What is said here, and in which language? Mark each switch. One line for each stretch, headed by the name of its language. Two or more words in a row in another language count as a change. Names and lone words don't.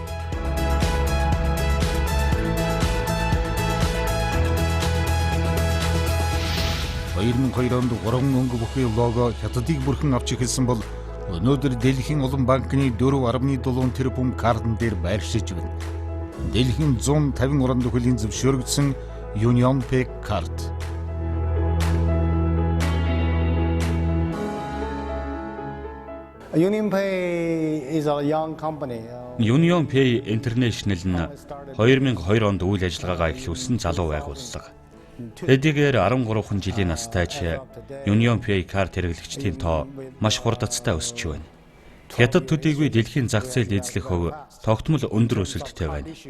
Mongolian: онд 3 өнгө бүхий лого Хятадыг бүрхэн авч эхэлсэн бол өнөөдөр дэлхийн олон банкны 4.7 тэрбум картн дээр байршиж байна. Дэлхийн 150 оронд хөлийн зөвшөөрөгдсөн Union Pay карт.
English: Union Pay is a young company.
Mongolian: Union Pay International нь 2002 онд үйл ажиллагаагаа эхлүүлсэн залуу байгууллага. Хэдийгээр 13 жилийн настай ч Union Pay карт хэрэглэгчдийн тоо маш хурдцтай өсөж байна. Хятад төдийгүй дэлхийн зах зээлд эзлэх хөв тогтмол өндөр өсөлттэй байна.